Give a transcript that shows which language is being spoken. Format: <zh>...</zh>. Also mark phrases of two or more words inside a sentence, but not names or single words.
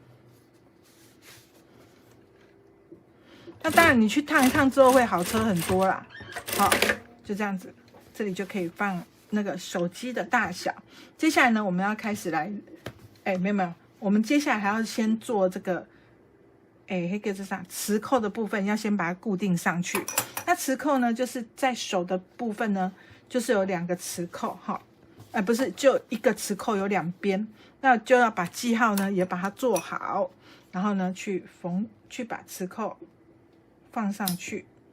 <zh>那當然，你去燙一燙之後會好車很多啦。好，就這樣子，這裡就可以放那個手機的大小。接下來呢，我們要開始來，沒有，我們接下來還要先做這個。那個是啥？磁扣的部分要先把它固定上去。那磁扣呢，就是在手的部分呢，就是有2個磁扣哈，不是，就一個磁扣有2邊，那就要把記號呢也把它做好，然後呢去把磁扣放上去。</zh>